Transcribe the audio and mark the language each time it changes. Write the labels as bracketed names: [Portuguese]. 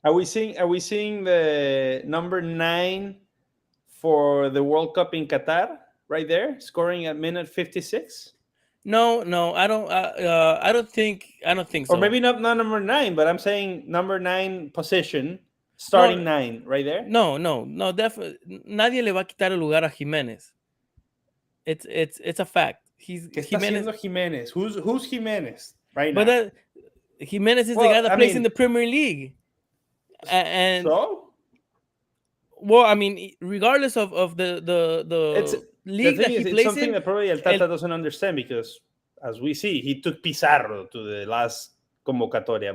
[English] Are we seeing the number 9 for the World Cup in Qatar right there, scoring at minute 56? No, I don't. I don't think so. Or maybe not number 9, but I'm saying number 9 position, starting 9 right there. No, definitely. [Spanish] Nadie le va a quitar el lugar a Jimenez. [English] It's a fact. [Spanish] ¿Qué está haciendo Jimenez? [English] Who's Jimenez right now? But Jimenez is the guy that plays in the Premier League. And so, well, I mean, regardless of the league that he plays in, it's something that probably El Tata doesn't understand, because as we see, he took Pizarro to the last convocatoria.